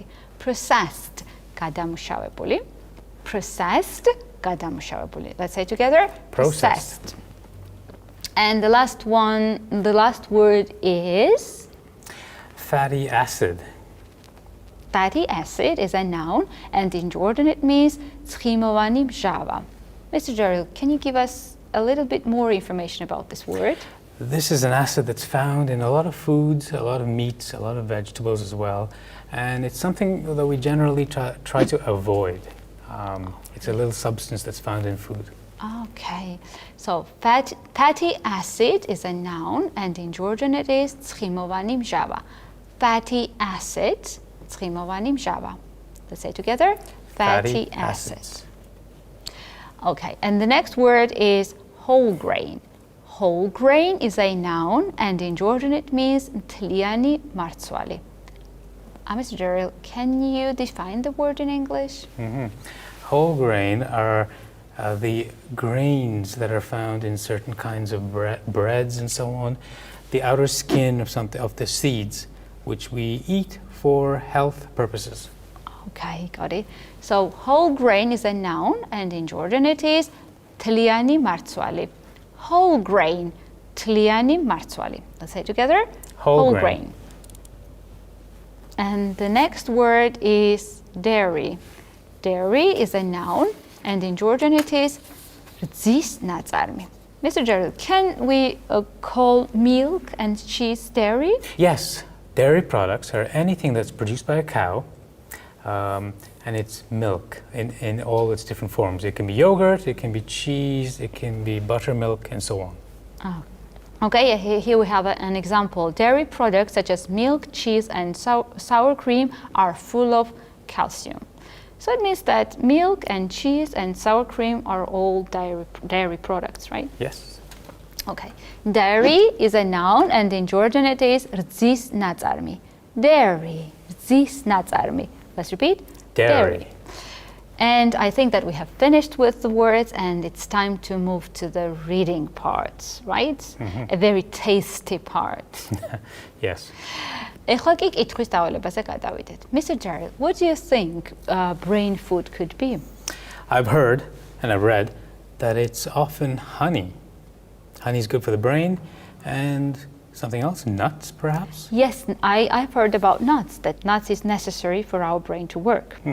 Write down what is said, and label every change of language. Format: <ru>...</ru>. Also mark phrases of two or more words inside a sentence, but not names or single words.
<en>Processed, გადამუშავებული. Processed, გადამუშავებული. Let's say it together. Processed. And the last word is? Fatty acid. Fatty acid is a noun and in Georgian it means</en> <ka>ცხიმოვანი მჟავა.</ka> <en>Mr. Daryl, can you give us a little bit more information about this word? This is an acid that's found in a lot of foods, a lot of meats, a lot of vegetables as well. And it's something that we generally try to avoid. It's a little substance that's found in food. Okay, so fatty acid is a noun and in Georgian it is</en> <ka>ცხიმოვანი მჟავა.</ka> <en>Fatty acid,</en> <ka>ცხიმოვანი მჟავა.</ka> <en>Let's say together. Fatty acids. Okay, and the next word is whole grain. Whole grain is a noun and in Georgian it means</en> <ka>მთლიანი მარცვალი.</ka> <en>Mr. Daryl, can you define the word in English? Whole grain are the grains that are found in certain kinds of breads and so on, the outer skin of the seeds, which we eat for health purposes. Okay, got it. So whole grain is a noun and in Georgian it is</en> <ka>მთლიანი მარცვალი.</ka> <en>Whole grain,</en> <ka>მთლიანი მარცვალი.</ka> <en>Let's say it together. Whole grain. And the next word is dairy. Dairy is a noun and in Georgian it is</en> <ka>რძის ნაწარმი.</ka> <en>Mr. Daryl, can we call milk and cheese dairy? Yes, dairy products are anything that's produced by a cow, and it's milk in all its different forms. It can be yogurt, it can be cheese, it can be buttermilk, and so on. Oh. Okay, here we have an example. Dairy products such as milk, cheese, and sour cream are full of calcium. So it means that milk and cheese and sour cream are all dairy products, right? Yes. Okay. Dairy is a noun and in Georgian it is</en> <ka>რძის ნაწარმი. Dairy, რძის ნაწარმი.</ka> <en>Let's repeat. Dairy. And I think that we have finished with the words and it's time to move to the reading part, right? A very tasty part. Yes.</en> <ka>ეხლა კი კითხვის დავალებაზე გადავიდეთ.</ka> <en>Mr. Daryl, what do you think brain food could be? I've heard and I've read that it's often honey. Honey is good for the brain and something else, nuts perhaps? Yes, I've heard about nuts, that nuts is necessary for our brain to work.</en>